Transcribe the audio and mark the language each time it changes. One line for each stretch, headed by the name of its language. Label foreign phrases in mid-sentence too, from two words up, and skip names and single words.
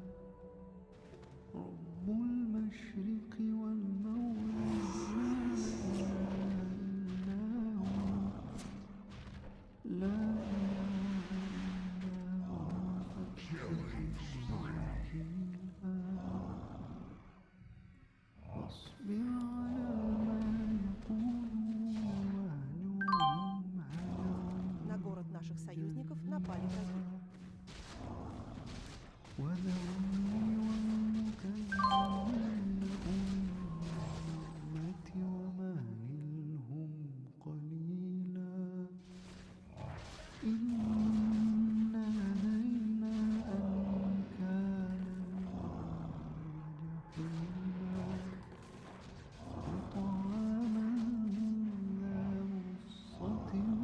Arabic: رب المشرق والمغرب لا إله إلا هو لا إله إلا هو فاتخذه وكيلا واصبر على ما يقولون واهجرهم
Russian: На город наших союзников напали враги.
Arabic: وذرني والمكذبين أولي النعمة ومهلهم قليلا إن لدينا أنكالا وجحيما وطعاما ذا غصة